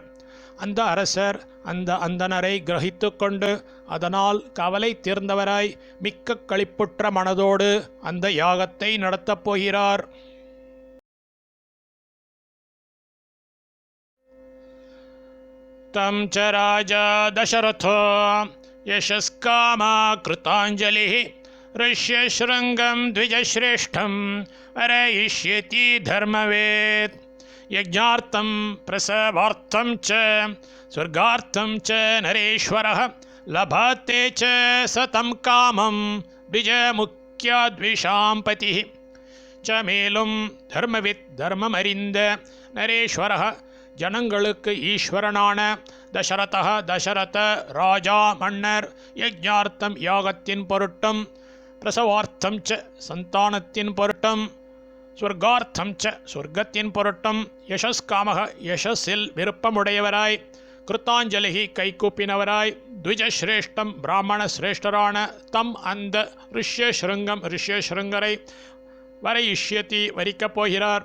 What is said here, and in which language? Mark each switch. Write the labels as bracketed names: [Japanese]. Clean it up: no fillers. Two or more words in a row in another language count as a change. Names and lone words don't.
[Tamil] அந்த அரசர் அந்த அந்தனரை கிரகித்து கொண்டு அதனால் கவலை தீர்ந்தவராய் மிக்க களிப்புற்ற மனதோடு அந்த யாகத்தை நடத்தப் போகிறார். [Sanskrit] तं च राजा दशरथो यशस्कामः कृताञ्जलिः ऋष्यशृङ्गं द्विजश्रेष्ठं अरयिष्यति धर्मवेत् यज्ञार्थं प्रसवार्थं च स्वर्गार्थं च नरेश्वरः लभते च सतं कामं द्विजमुख्याद्विषां पतिः च மேலும் தர்மவித் [Tamil] தர்மமறிந்த நரேஸ்வரः ஜனங்களுக்கு ஈஸ்வரனான தசரதः தசரத ராஜா மன்னர் யஜ்ஞார்த்தம் யாகத்தின் பொருட்டும் [Sanskrit] प्रसवार्थं च [Tamil] சந்தானத்தின் பொருட்டும் [Sanskrit] स्वर्गार्थं च [Tamil] சொர்க்கத்தின் பொருட்டும் யசஸ்காமக யசஸில் விருப்பமுடையவராய் கிருத்தாஞ்சலிகி கைகூப்பினவராய் த்விஜஸ்ரேஷ்டம் பிராமண சிரேஷ்டரான தம் அந்த ரிஷ்யஸ்ருங்கம் ரிஷ்யஸ்ருங்கரை வரையிஷ்யதி வரிக்கப் போகிறார்.